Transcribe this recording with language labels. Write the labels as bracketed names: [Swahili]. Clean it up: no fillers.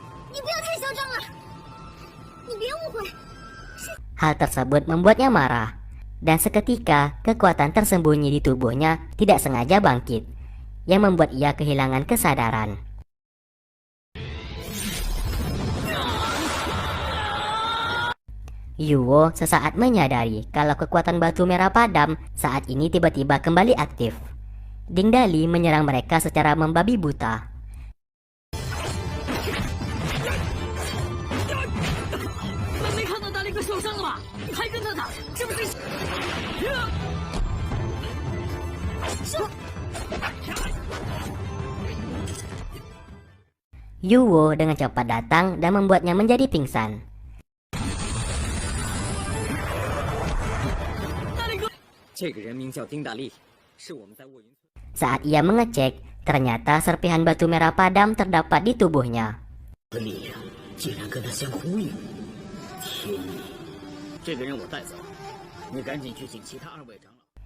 [Chinese] 你不要太嚣张了，你别误会， [Indonesian] Hal tersebut membuatnya marah, dan seketika kekuatan tersembunyi di tubuhnya tidak sengaja bangkit, yang membuat ia kehilangan kesadaran. Yuwo sesaat menyadari kalau kekuatan batu merah padam saat ini tiba-tiba kembali aktif. Ding Dali menyerang mereka secara membabi buta. [Chinese] 没看到大力哥受伤了吧？你还跟他打，是不是？ [Indonesian] Yuwo dengan cepat datang dan membuatnya menjadi pingsan. [Chinese] 大力哥，这个人名叫丁大力，是我们在卧云村。 [Indonesian] Saat ia mengecek, ternyata serpihan batu merah padam terdapat di tubuhnya. [Chinese] 的力量竟然跟他相呼应，天意！这个人我带走，你赶紧去请其他2位长老。